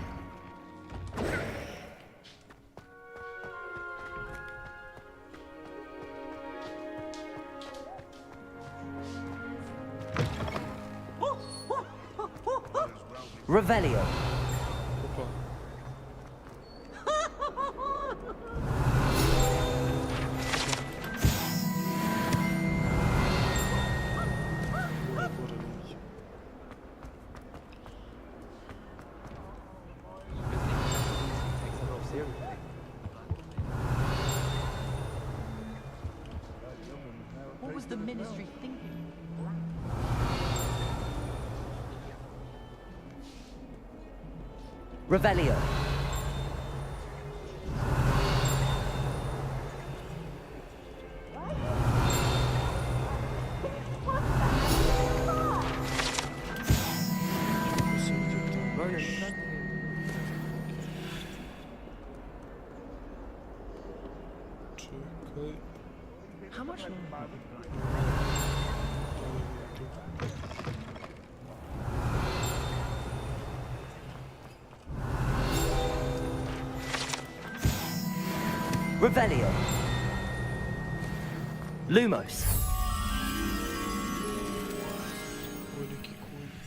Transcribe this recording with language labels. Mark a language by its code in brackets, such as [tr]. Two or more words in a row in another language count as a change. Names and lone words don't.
[bs] Revelio. Opa. Gore vidjeti. [en] What was the ministry thinking? [bs] Revelio. Nisam vidio tamo ništa. Čekaj. [en] How much longer? [bs] Da li vidim tu? Revelio. Lumos. Ovo je neki kuj.